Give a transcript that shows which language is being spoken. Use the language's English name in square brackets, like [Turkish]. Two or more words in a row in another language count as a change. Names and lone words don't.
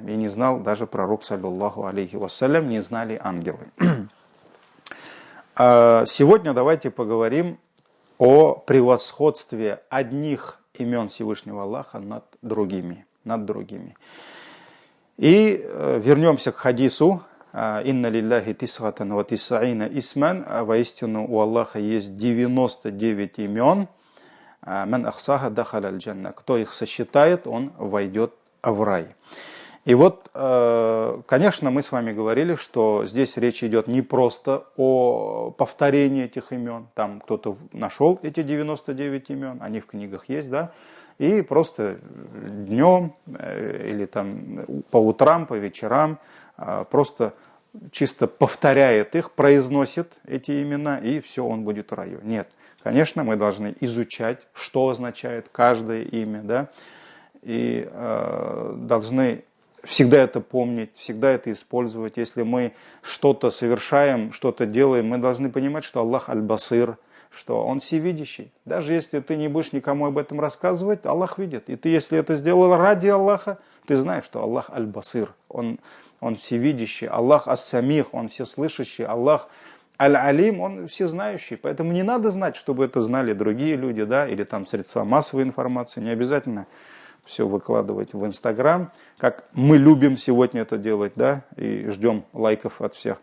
[Russian] И не знал даже пророк, [Arabic] صلى الله عليه وسلم, [Russian] не знали ангелы. Сегодня давайте поговорим о превосходстве одних имен Всевышнего Аллаха над другими. И вернемся к хадису. [Arabic] «إن لله تسعة وتسعين اسما». [Russian] Воистину у Аллаха есть 99 имен. [Arabic] «من أحصاها دخل الجنة». [Russian] Кто их сосчитает, он войдет в рай. И вот, конечно, мы с вами говорили, что здесь речь идет не просто о повторении этих имен. Там кто-то нашел эти 99 имен, они в книгах есть, да, и просто днем или там по утрам, по вечерам просто чисто повторяет их, произносит эти имена, и все, он будет в раю. Нет, конечно, мы должны изучать, что означает каждое имя, да, и должны всегда это помнить, всегда это использовать. Если мы что-то совершаем, что-то делаем, мы должны понимать, что Аллах аль-Басир, что Он всевидящий. Даже если ты не будешь никому об этом рассказывать, Аллах видит. И ты, если это сделал ради Аллаха, ты знаешь, что Аллах аль-Басир, Он всевидящий. Аллах ас-Самих, Он всеслышащий. Аллах аль-Алим, Он всезнающий. Поэтому не надо знать, чтобы это знали другие люди, да, или там средства массовой информации. Не обязательно все выкладывать в Инстаграм, как мы любим сегодня это делать, да, и ждем лайков от всех.